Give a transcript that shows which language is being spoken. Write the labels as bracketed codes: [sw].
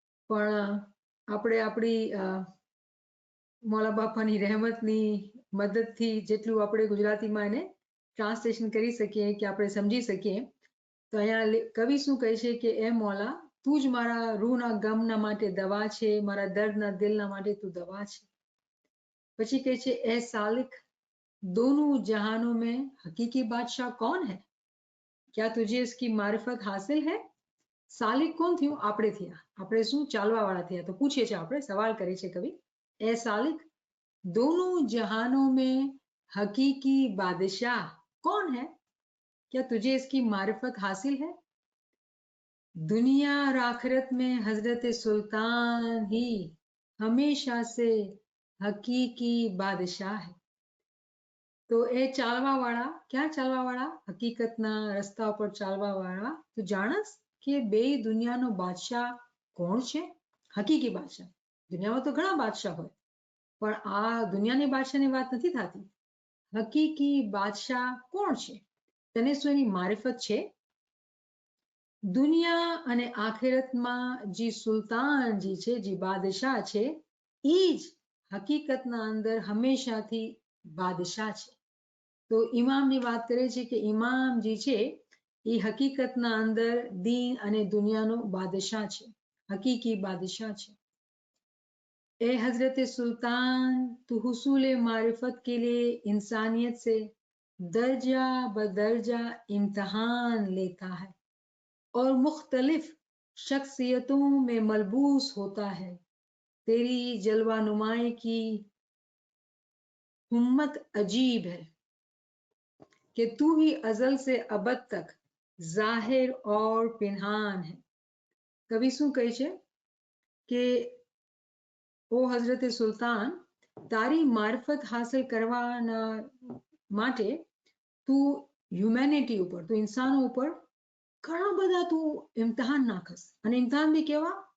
[gu] પણ આપણે આપણી મૌલા બાપાની રહેમતની મદદથી જેટલું આપણે ગુજરાતીમાં એને ટ્રાન્સલેશન કરી શકીએ કે આપણે સમજી શકીએ તો અહીંયા કવિ શું કહે છે કે એ મૌલા તું જ મારા રૂહના ગમના માટે દવા છે, મારા દર્દના દિલના માટે તું દવા છે. પછી કહે છે એ સાલિક [hi] दोनों जहानों में हकीकी बादशाह कौन है? क्या तुझे इसकी मारिफत हासिल है? [gu] સાલિક કોણ થયું? આપણે થયા. આપણે શું ચાલવા વાળા થયા. તો પૂછે છે, આપણે સવાલ કરે છે કવિ, એ સાલિક [hi] दोनों जहानों में हकीकी बादशाह कौन है? क्या तुझे इसकी मारिफत हासिल है? दुनिया और आखिरत में हजरत सुल्तान ही हमेशा से हकीकी बादशाह है. [gu] તો એ ચાલવા વાળા, ક્યાં ચાલવા વાળા? હકીકતના રસ્તા ઉપર ચાલવા વાળા. તું જાણસ કે બે દુનિયાનો બાદશાહ કોણ છે? હકીકી બાદશાહ. દુનિયામાં તો ઘણા બાદશાહ હોય, પણ આ દુનિયાની બાદશાહની વાત નથી થતી. હકીકી બાદશાહ કોણ છે? તને શું એની મારિફત છે? દુનિયા અને આખિરતમાં જે સુલતાનજી છે, જે બાદશાહ છે, એ જ હકીકતના અંદર હંમેશાથી બાદશાહ છે. તો ઇમામની વાત કરે છે કે ઇમામ જે છે એ હકીકતના અંદર દીન અને દુનિયાનો બાદશાહ છે, હકીકી બાદશાહ છે. [hi] ए हजरत सुल्तान तो हुसूल मारिफत के लिए इंसानियत से दर्जा बदर्जा इम्तहान लेता है और मुख्तलिफ शख्सियतों में मलबूस होता है. तेरी जलवा नुमाई की हिम्मत अजीब है कि तू ही अजल से अबद तक जाहिर और पिनहान है. [gu] कवि શું કહે છે કે ઓ હઝરત સુલતાન, તારી મારફત હાસિલ કરવાના માટે તું હ્યુમેનિટી ઉપર, તું ઇન્સાનો ઉપર ઘણા બધા તું ઇમ્તિહાન નાખસ. અને ઇમ્તિહાન બી કેવા?